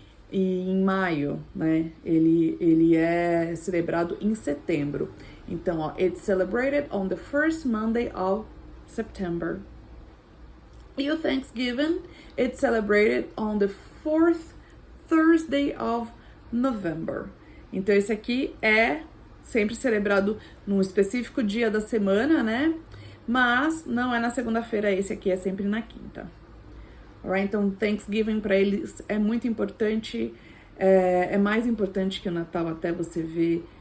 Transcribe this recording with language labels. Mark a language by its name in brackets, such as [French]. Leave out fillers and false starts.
[Portuguese] E em maio, Ele é celebrado em setembro. Então, ó, [English] it's celebrated on the first Monday of September. [Portuguese] E o [English] Thanksgiving, it's celebrated on the fourth Thursday of November. [Portuguese] Então, esse aqui é sempre celebrado num específico dia da semana, Mas não é na segunda-feira, esse aqui é sempre na quinta. Alright? Então, Thanksgiving para eles é muito importante, é mais importante que o Natal, até você ver.